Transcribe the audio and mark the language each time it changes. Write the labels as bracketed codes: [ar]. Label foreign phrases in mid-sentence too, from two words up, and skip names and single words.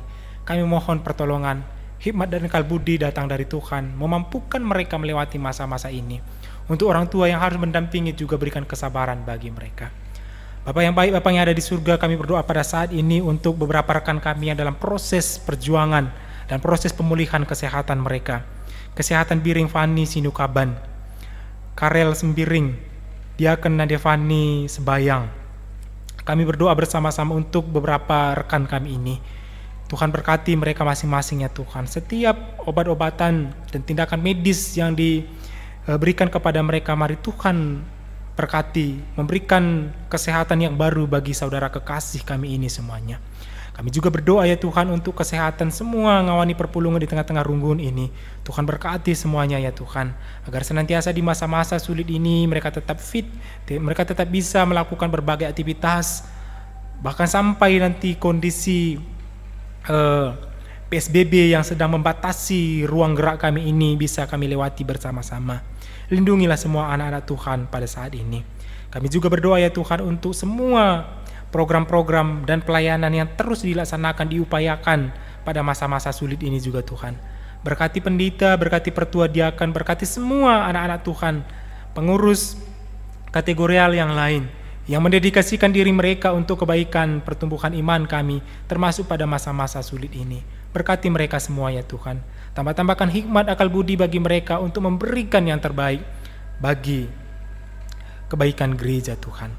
[id] Kami mohon pertolongan, hikmat dan kalbudi datang dari Tuhan, memampukan mereka melewati masa-masa ini, Untuk orang tua yang harus mendampingi juga berikan kesabaran bagi mereka. Bapa yang baik, Bapa yang ada di surga, kami berdoa pada saat ini untuk beberapa rekan kami yang dalam proses perjuangan dan proses pemulihan kesehatan mereka. Kesehatan Biring Fani Sinukaban, Karel Sembiring, Diaken Nadevani Sebayang. Kami berdoa bersama-sama untuk beberapa rekan kami ini. Tuhan berkati mereka masing-masing ya Tuhan. Setiap obat-obatan dan tindakan medis yang diberikan kepada mereka, mari Tuhan berkati, memberikan kesehatan yang baru bagi saudara kekasih kami ini semuanya. Kami juga berdoa ya Tuhan untuk kesehatan semua [btx] ngawani perpulungan [id] di tengah-tengah Runggun ini. Tuhan berkati semuanya ya Tuhan, agar senantiasa di masa-masa sulit ini mereka tetap fit, mereka tetap bisa melakukan berbagai aktivitas, bahkan sampai nanti kondisi PSBB yang sedang membatasi ruang gerak kami ini bisa kami lewati bersama-sama. Lindungilah semua anak-anak Tuhan pada saat ini. Kami juga berdoa ya Tuhan untuk semua program-program dan pelayanan yang terus dilaksanakan, diupayakan pada masa-masa sulit ini juga Tuhan. Berkati pendeta, berkati pertua diakan, berkati semua anak-anak Tuhan, pengurus kategorial yang lain, yang mendedikasikan diri mereka untuk kebaikan pertumbuhan iman kami, termasuk pada masa-masa sulit ini. Berkati mereka semua ya Tuhan. Tambah-tambahkan hikmat akal budi bagi mereka untuk memberikan yang terbaik bagi kebaikan gereja Tuhan.